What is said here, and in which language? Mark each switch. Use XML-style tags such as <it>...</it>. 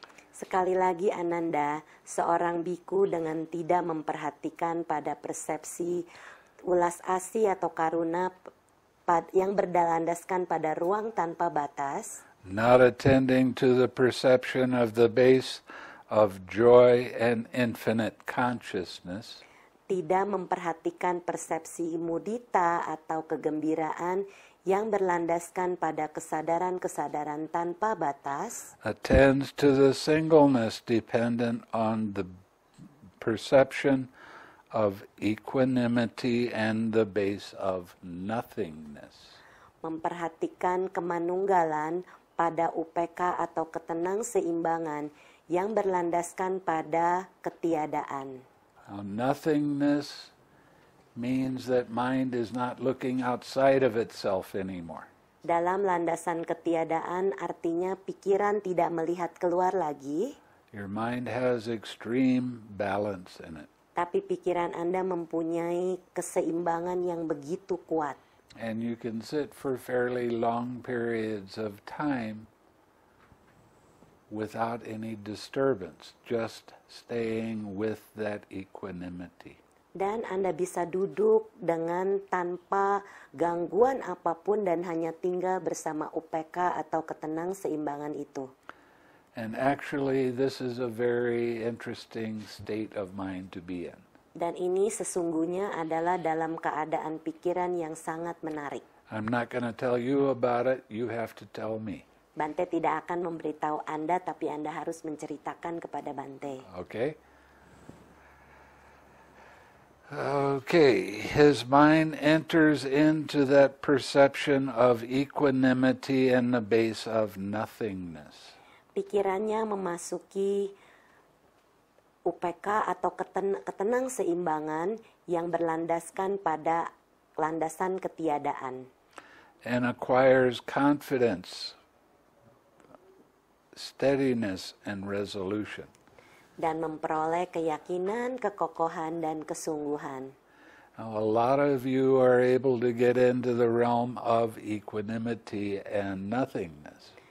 <id>Sekali lagi Ananda, seorang biku dengan tidak memperhatikan pada persepsi ulas asih atau karuna yang berlandaskan pada ruang tanpa batas.</id> <en>Not attending to the perception of the base of joy and infinite consciousness.</en> <id>Tidak memperhatikan persepsi mudita atau kegembiraan yang berlandaskan pada kesadaran-kesadaran tanpa batas.</id> <en>Attends to the singleness dependent on the perception of equanimity and the base of nothingness.</en> <id>Memperhatikan kemanunggalan pada UPK atau ketenang-seimbangan yang berlandaskan pada ketiadaan.</id> <en>Nothingness means that mind is not looking outside of itself anymore.</en> <id>Dalam landasan ketiadaan artinya pikiran tidak melihat keluar lagi.</id> <en>Your mind has extreme balance in it.</en> <id>Tapi pikiran Anda mempunyai keseimbangan yang begitu kuat.</id> <en>And you can sit for fairly long periods of time without any disturbance, just staying with that equanimity.</en> <id>Dan Anda bisa duduk dengan tanpa gangguan apapun dan hanya tinggal bersama UPK atau ketenang seimbangan itu.</id> <en>And actually this is a very interesting state of mind to be in.</en> <id>Dan ini sesungguhnya adalah dalam keadaan pikiran yang sangat menarik.</id> <en>I'm not going to tell you about it, you have to tell me.</en> <id>Bante tidak akan memberitahu Anda, tapi Anda harus menceritakan kepada Bante.</id> <en>Okay? Okay, his mind enters into that perception of equanimity and the base of nothingness.</en> <id>Pikirannya memasuki UPK atau ketenang seimbangan yang berlandaskan pada landasan ketiadaan.</id> <en>And acquires confidence, steadiness, and resolution.</en> <id>Dan memperoleh keyakinan, kekokohan, dan kesungguhan.</id> <en>Now, a lot of you are able to get into the realm of equanimity and nothingness.</en>